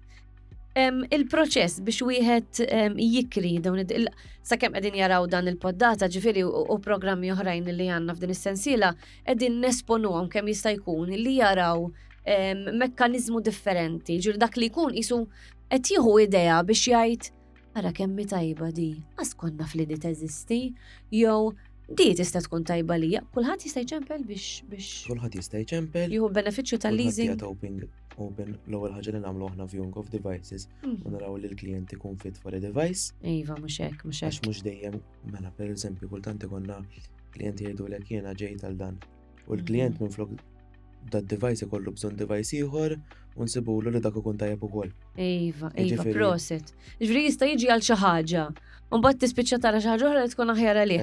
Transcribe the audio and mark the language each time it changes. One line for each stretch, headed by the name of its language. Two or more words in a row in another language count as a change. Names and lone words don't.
Maltese: Il-proċess biex wieħed jikri dawn sakemm qegħdin jaraw dan il-poddata ġifieri u programmi oħrajn li għandna f'din is-sensiela qegħdin nesponuhom kemm jista' jkun li jaraw mekkaniżmu differenti, ġifieri dak li jkun qisu qed jieħu idea biex jgħid ara kemm tajba di, għas konna fl-idi teżisti, jew di tista' tkun tajba lija, kulħadd jista' jċempel biex Kulħadd jista' jċempel. jieħu benefiċċju tal-leasing. Open l-ewwel ħaġa li nagħmlu aħna
English: viewing of devices
Maltese: u naraw li l-klient ikun
English: fit for a device.
Maltese: Iva, mhux hekk. Għax mhux dejjem mela pereżempju kultant ikonna klijenti jgħidulek jiena ġejt għal dan. U l-klient minflok dat device ikollu bżonn device ieħor u nsibulu li dak ikun tajjeb ukoll. Iva, Jiġifieri- proset. Ġifieri jista' jiġi għal xi ħaġa. U mbagħad tispiċċa tara xi ħaġa oħra li tkun aħjar għalih.